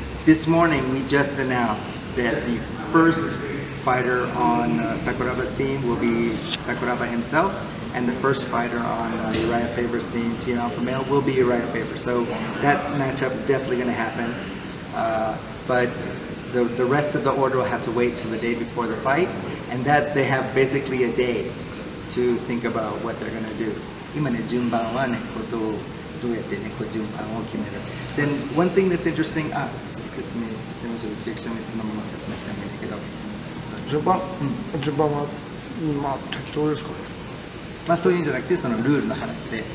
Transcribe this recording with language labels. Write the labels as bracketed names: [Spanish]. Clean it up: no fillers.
[English] This morning we just announced that the first fighter on Sakuraba's team will be Sakuraba himself, and the first fighter on Urijah Faber's team, Team Alpha Male, will be Urijah Faber. So that matchup is definitely going to happen. But the rest of the order will have to wait till the day before the fight, and that they have basically a day to think about what they're going to do. [Japanese] 今ね、順番はね、どうやってね、順番を決める。 [English] Then one thing that's interesting, [Japanese] 説明してみましょう。千秋さんにそのまま説明してもいいんだけど。順番はまあ適当ですかね。まあそういうんじゃなくてそのルールの話で。